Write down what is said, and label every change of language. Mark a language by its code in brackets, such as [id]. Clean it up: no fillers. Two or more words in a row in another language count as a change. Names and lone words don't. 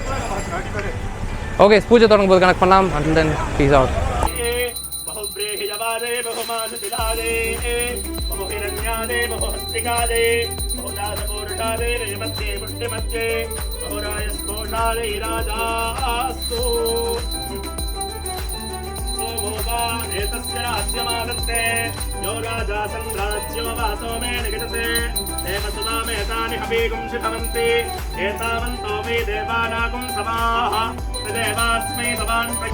[ta] ஓகே, பூஜை தொடங்கும் போது கனெக்ட் பண்ணலாம். [en] and then peace out. [sa] बहुराजे बहुहिरण्यादे बहुहस्तिकादे बहुदासपूरुषादे रजमध्ये पुष्टिमध्ये बहुराजस्पोषादे राजास्तु एतस्य राज्यमादत्ते यो राजा सन्द्राज्यो वासो मे निगतते देवसुतामेतानि हवीगुंसि भवन्ति एतावन्तो मे देवानागुं समाः तदेवास्मै भवान्